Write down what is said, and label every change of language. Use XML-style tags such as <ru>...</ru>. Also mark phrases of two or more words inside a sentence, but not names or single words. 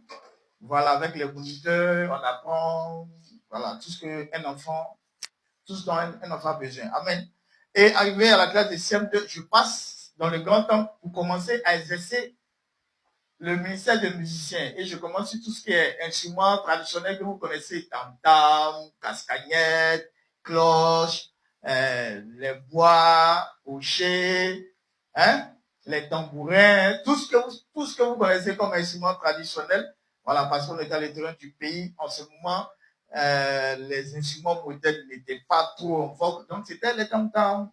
<fr>Voilà, avec les moniteurs, on apprend, voilà, tout ce qu'un enfant, tout ce dont un enfant a besoin. Amen. Et arrivé à la classe de CM2, je passe dans le grand temps pour commencer à exercer le ministère de musicien et je commence sur tout ce qui est instruments traditionnels que vous connaissez, tam-tam, castagnette, cloche, les bois, hochets, hein, les tambourins, tout ce que vous connaissez comme instruments traditionnels. Voilà, parce qu'on est à l'intérieur du pays en ce moment, les instruments modernes n'étaient pas trop en vogue, donc c'était les tam-tam.</fr>